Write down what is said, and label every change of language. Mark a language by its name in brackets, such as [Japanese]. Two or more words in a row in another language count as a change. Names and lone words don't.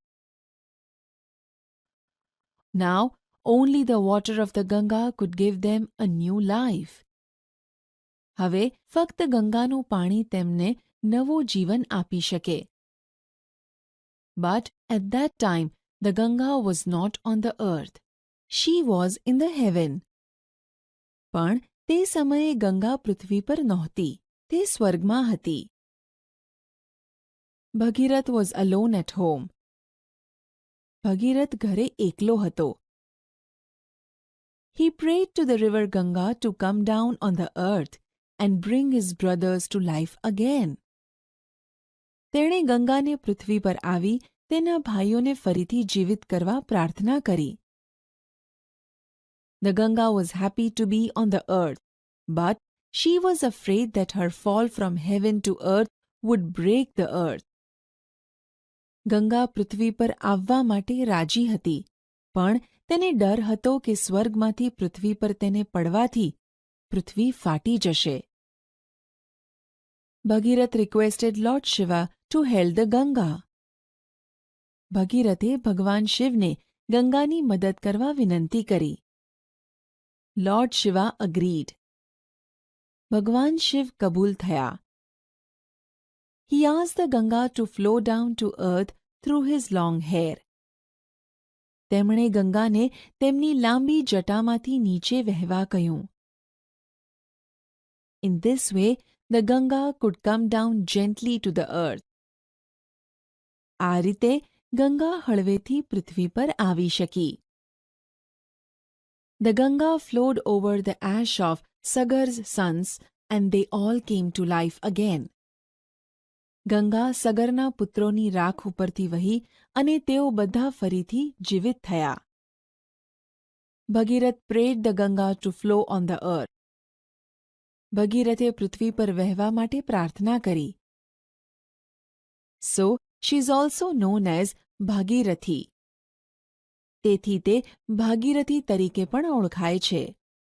[English] Now only the water of the Ganga could give them a new life. [Gujarati] હવે ફક્ત ગંગાનું પાણી તેમને નવું જીવન આપી શકે. [English] But at that time the Ganga was not on the earth. She was in the heaven. [Gujarati] પણ તે સમયે ગંગા પૃથ્વી પર નહોતી, તે સ્વર્ગમાં હતી. [English] Bhagirath was alone at home. [Gujarati] ભગીરથ ઘરે એકલો હતો. [English] He prayed to the river Ganga to come down on the earth and bring his brothers to life again. [Gujarati] તેણે ગંગાને પૃથ્વી પર આવી તેના ભાઈઓને ફરીથી જીવિત કરવા પ્રાર્થના કરી. [English] The Ganga was happy to be on the earth, but she was afraid that her fall from heaven to earth would break the earth. [Gujarati] ગંગા પૃથ્વી પર આવવા માટે રાજી હતી, પણ તેને ડર હતો કે સ્વર્ગમાંથી પૃથ્વી પર તેને પડવાથી પૃથ્વી ફાટી જશે. [English] ભગીરથ requested Lord Shiva to help the Ganga. [Gujarati] ભગીરથે ભગવાન શિવને ગંગાની મદદ કરવા વિનંતી કરી. [English] Lord Shiva agreed. [Gujarati] ભગવાન શિવ કબૂલ થયા. [English] He asked the Ganga to flow down to earth through his long hair. [Gujarati] તેમણે ગંગાને તેમની લાંબી જટામાંથી નીચે વહેવા કહ્યું. [English] In this way, the Ganga could come down gently to the earth. [Gujarati] આ રીતે ગંગા હળવેથી પૃથ્વી પર આવી શકી. [English] The Ganga flowed over the ash of Sagar's sons and they all came to life again. [Gujarati] ગંગા સગરના પુત્રોની રાખ ઉપરથી વહી અને તેઓ બધા ફરીથી જીવિત થયા. [English] ભગીરથ prayed the Ganga to flow on the earth. [Gujarati] ભગીરથે પૃથ્વી પર વહેવા માટે પ્રાર્થના કરી. [English] So, she is also known as ભાગીરથી. [Gujarati] તેથી તે ભાગીરથી તરીકે પણ ઓળખાય છે.